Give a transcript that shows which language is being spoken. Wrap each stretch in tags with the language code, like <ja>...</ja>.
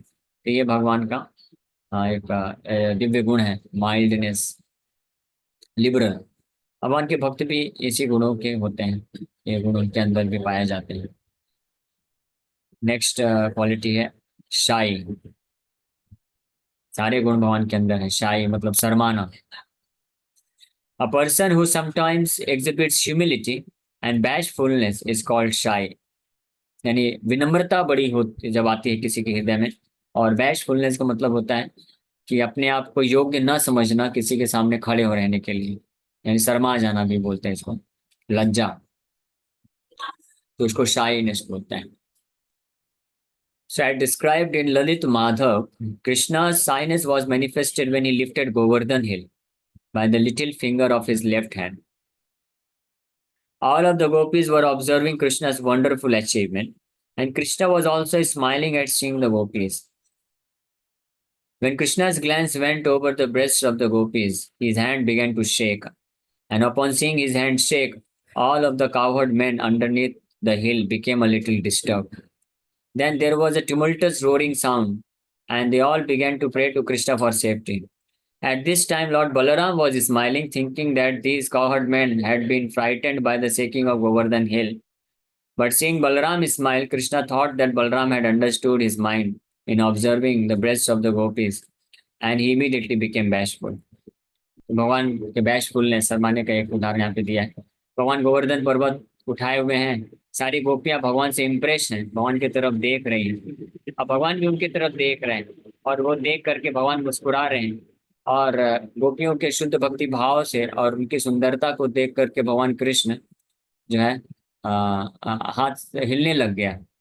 <hi>तो ये भगवान का एक दिव्य गुण है, माइल्डनेस, लिबरल। भगवान के भक्त भी इसी गुणों के होते हैं, ये गुण उनके अंदर भी पाए जाते हैं। नेक्स्ट क्वालिटी है शाई। सारे गुण भगवान के अंदर है। शाई मतलब शर्माना।</hi> <en>A person who sometimes exhibits humility and bashfulness is called shy।</en> <hi>यानी विनम्रता बड़ी होती जब आती है किसी के हृदय में, और बैशफुलनेस का मतलब होता है कि अपने आप को योग्य न समझना किसी के सामने खड़े हो रहने के लिए, यानी शर्मा जाना भी बोलते हैं इसको, लज्जा, तो उसको शाइनेस बोलते हैं।</hi> <en>So as described in Lalit Madhav, Krishna's shyness was manifested when he lifted Govardhan hill by the little finger of his left hand. All of the gopis were observing Krishna's wonderful achievement, and Krishna was also smiling at seeing the gopis. When Krishna's glance went over the breasts of the gopis, his hand began to shake, and upon seeing his hand shake, all of the cowherd men underneath the hill became a little disturbed. Then there was a tumultuous roaring sound, and they all began to pray to Krishna for safety. At this time, Lord Balaram was smiling, thinking that these cowherd men had been frightened by the shaking of Govardhan hill. But seeing Balaram smile, Krishna thought that Balaram had understood his mind in observing the breasts of the gopis, and he immediately became bashful.</en> <hi>भगवान के बैशफुलनेस, शर्माने का एक उदाहरण यहाँ पे दिया है। भगवान गोवर्धन पर्वत उठाए हुए हैं, सारी गोपियां भगवान से इम्प्रेस हैं, भगवान की तरफ देख रही हैं, अब भगवान भी उनकी तरफ देख रहे हैं, और वो देख करके भगवान मुस्कुरा रहे हैं, और गोपियों के शुद्ध भक्ति भाव से और उनकी सुंदरता को देख करके भगवान कृष्ण जो है हाथ से हिलने लग गया,</hi>